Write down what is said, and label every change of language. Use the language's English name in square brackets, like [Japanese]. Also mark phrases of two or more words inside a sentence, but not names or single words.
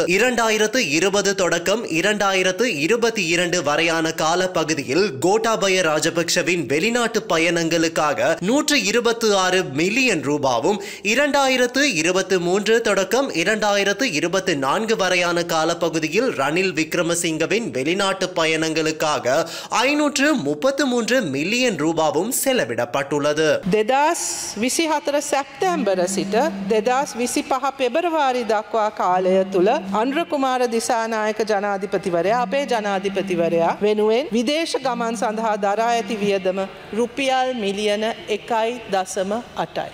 [Tamil] 2020 தொடக்கம் 2022 வரையான காலப்பகுதியில் கோட்டாபய ராஜபக்ஷவின் வெளிநாட்டு பயணங்களுக்காக 126 மில்லியன் ரூபாவும் 2023 தொடக்கம் 2024 வரையான காலப்பகுதியில் ரணில் விக்ரமசிங்கவின் வெளிநாட்டு பயணங்களுக்காக 533 மில்லியன் ரூபாவும் செலவிடப்பட்டுள்ளது. [Sinhala] 2024 සැප්තැම්බර සිට 2025 පෙබරවාරි දක්වා කාලය තුල අනුර කුමාර දිසානායක ජනාධිපතිවරයා අපේ ජනාධිපතිවරයා වෙනුවෙන් විදේශ ගමන් සඳහා දරා ඇති වියදම රුපියල් මිලියන 1.8යි.